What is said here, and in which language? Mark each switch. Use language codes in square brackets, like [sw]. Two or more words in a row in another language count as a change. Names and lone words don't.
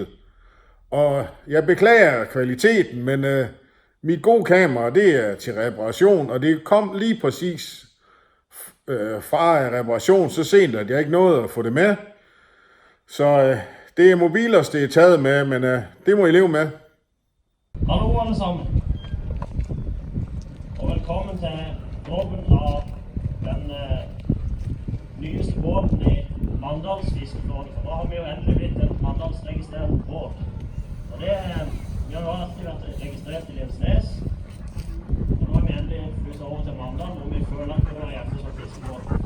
[da] Og jeg beklager kvaliteten, men mit gode kamera, det er til reparation, og det kom lige præcis fra reparation så sent, at jeg ikke nåede at få det med. Så det er mobilers, det er taget med, men det må I leve med. [no] Hallo alle sammen, og velkommen til dåpen av den nyeste båten i Mandals fiskeflåte. For da har vi jo endelig blitt en Mandals-registrert båt. Og det, vi har jo alltid vært registrert i Lensnes, og nå har vi endelig flyttet over til Mandal, hvor vi føler at vi hører hjemme som fiskebåt.